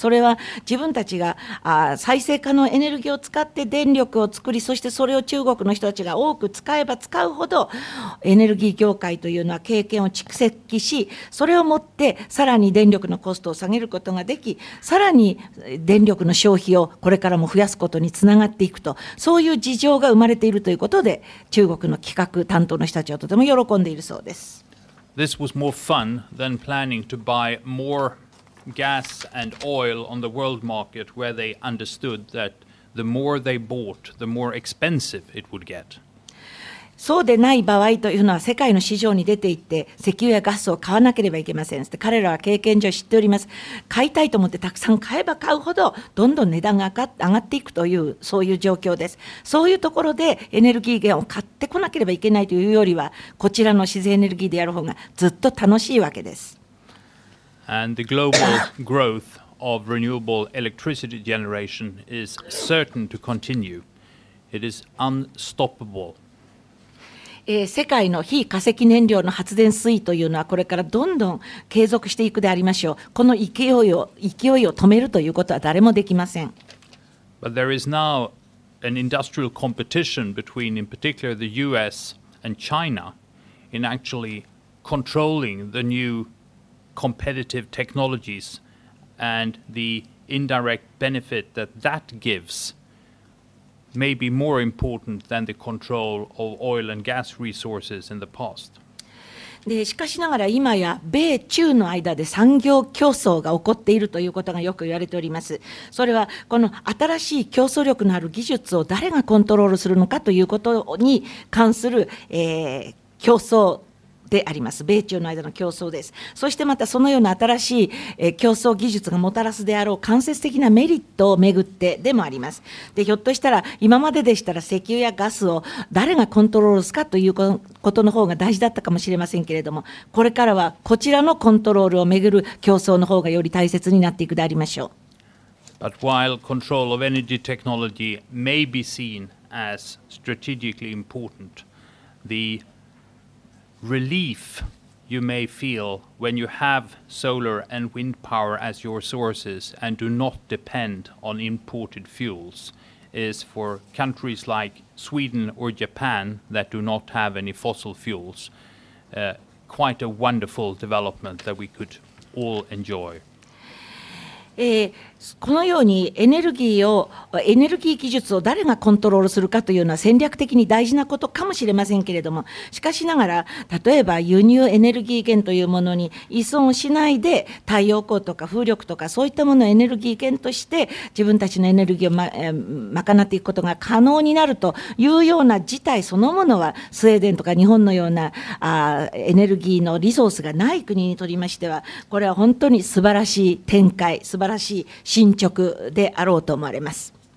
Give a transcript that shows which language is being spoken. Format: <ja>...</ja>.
<ja>それは自分たちが再生可能エネルギーを使って電力を作り、そしてそれを中国の人たちが多く使えば使うほどエネルギー業界というのは経験を蓄積し、それをもってさらに電力のコストを下げることができ、さらに電力の消費をこれからも増やすことにつながっていくと、そういう事情が生まれているということで、中国の企画担当の人たちはとても喜んでいるそうです。</ja> <en>This was more fun than planning to buy more gas and oil on the world market, where they understood that the more they bought, the more expensive it would get.</en> <ja>そうでない場合というのは、世界の市場に出ていって石油やガスを買わなければいけません。彼らは経験上知っております。買いたいと思ってたくさん買えば買うほどどんどん値段が上がっていくという、そういう状況です。そういうところでエネルギー源を買ってこなければいけないというよりは、こちらの自然エネルギーでやる方がずっと楽しいわけです。</ja> <en>And the global growth of renewable electricity generation is certain to continue. It is unstoppable.</en> <ja>世界の非化石燃料の発電水というのはこれからどんどん継続していくでありましょう。この勢いを止めるということは誰もできません。</ja> <en>But there is now an industrial competition between, in particular, the US and China in actually controlling the new competitive technologies and the indirect benefit that that gives.may be more important than the control of oil and gas resources in the past.</en> <ja>でしかしながら今や米中の間で産業競争が起こっているということがよく言われております。それはこの新しい競争力のある技術を誰がコントロールするのかということに関する、競争であります。米中の間の競争です。そしてまたそのような新しい競争技術がもたらすであろう間接的なメリットをめぐってでもあります。でひょっとしたら今まででしたら石油やガスを誰がコントロールするかということの方が大事だったかもしれませんけれども、これからはこちらのコントロールをめぐる競争の方がより大切になっていくでありましょう。</ja> <en>But while control of energy technology may be seen as strategically important, the relief you may feel when you have solar and wind power as your sources and do not depend on imported fuels is for countries like Sweden or Japan that do not have any fossil fuels. quite a wonderful development that we could all enjoy.</en> <ja>このようにエネルギー技術を誰がコントロールするかというのは戦略的に大事なことかもしれませんけれども、しかしながら例えば輸入エネルギー源というものに依存しないで太陽光とか風力とかそういったものをエネルギー源として自分たちのエネルギーを賄っていくことが可能になるというような事態そのものはスウェーデンとか日本のようなエネルギーのリソースがない国にとりましては、これは本当に素晴らしい展開、素晴らしい進捗であろうと思われます。</ja>